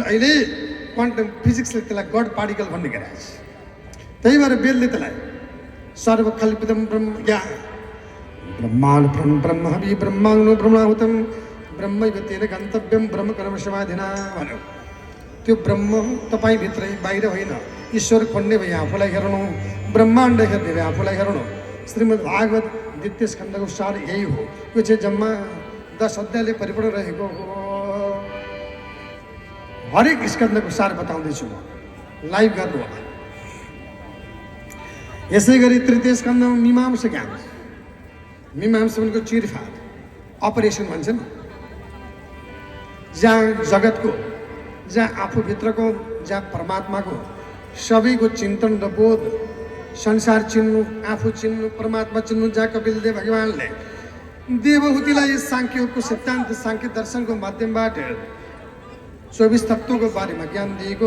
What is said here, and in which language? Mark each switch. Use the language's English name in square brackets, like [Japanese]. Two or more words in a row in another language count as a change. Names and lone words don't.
[Nepali] अहिले [English] quantum physics [Nepali] त्यसलाई [English] God particle [Nepali] भन्ने गरेको छ। त्यही भएर बेलले त्यसलाई सर्वकल्पितम ब्रह्म या ब्रह्माण्ड [Sanskrit] ब्रह्म हवि ब्रह्माग्नो ब्रह्माहुतम ब्रह्मैव तेन गन्तव्यम ब्रह्म कर्म समाधिना [Nepali] भन्यो। त्यो ब्रह्म तपाईँभित्रै बाहिर होइन। ईश्वर खोज्ने भए आफूलाई हेर्नु, ब्रह्माण्ड हेर्ने भए आफूलाई हेर्नु। श्रीमद् भागवत द्वितीय स्कन्धको सार यही हो। यो चाहिँ जम्मा 10 अध्यायले परिपूर्ण रहेको हो। हरेक स्कन्धको सार बताउँदैछु म, लाइभ गर्नु होला। यसै गरी तृतीय स्कन्धमा मीमांसा ज्ञान। मीमांसा भनेको चिरफार, अपरेसन भन्छ नि, जहाँ जगतको, जहाँ आफूभित्रको, जहाँ परमात्माको सबैको चिन्तन र बोध, संसार चिन्नु, आफू चिन्नु, परमात्मा चिन्नु, जहाँ कपिलदेव भगवानले देवहूतिलाई सांख्यको सिद्धान्त, सांख्य दर्शनको माध्यमबाट 24 तत्त्वको बारेमा ज्ञान दिएको।